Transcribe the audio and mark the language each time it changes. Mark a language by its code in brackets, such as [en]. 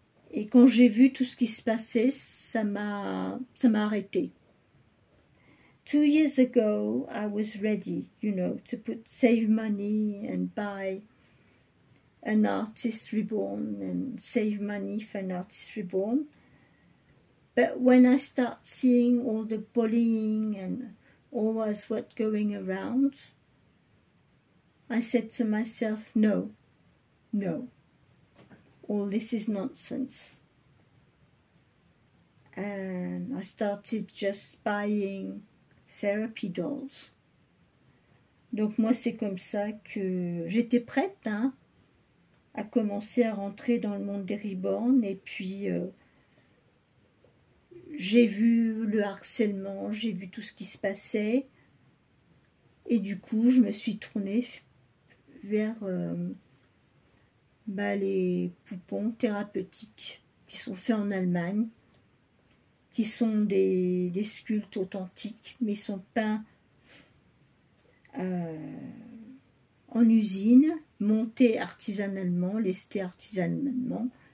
[fr] Et quand j'ai vu tout ce qui se passait, ça m'a arrêté. [en] 2 years ago, I was ready, you know, to save money and buy an artist reborn and save money for an artist reborn. But when I start seeing all the bullying and all what's going around, I said to myself, no, all this is nonsense. And I started just buying therapy dolls. [fr] Donc moi c'est comme ça que j'étais prête hein, à commencer à rentrer dans le monde des reborn, et puis j'ai vu le harcèlement, j'ai vu tout ce qui se passait, et du coup je me suis tournée vers les poupons thérapeutiques qui sont faits en Allemagne, qui sont des sculptes authentiques, mais ils sont peints en usine, montés artisanalement, lestés artisanalement.